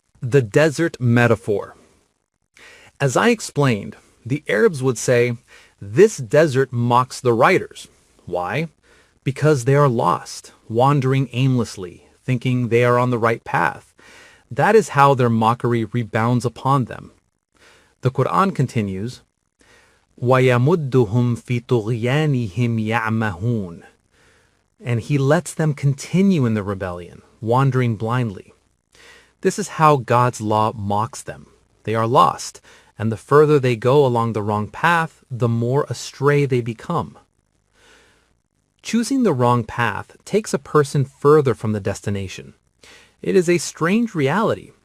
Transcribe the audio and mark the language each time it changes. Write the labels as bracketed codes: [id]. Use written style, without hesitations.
[en] The desert metaphor. As I explained, the Arabs would say, this desert mocks the riders. Why? Because they are lost, wandering aimlessly, thinking they are on the right path. That is how their mockery rebounds upon them. The Quran continues, [ar] وَيَمُدُّهُمْ فِي طُغْيَانِهِمْ يَعْمَهُونَ. [en] And He lets them continue in the rebellion, wandering blindly. This is how God's law mocks them. They are lost, and the further they go along the wrong path, the more astray they become. Choosing the wrong path takes a person further from the destination. It is a strange reality.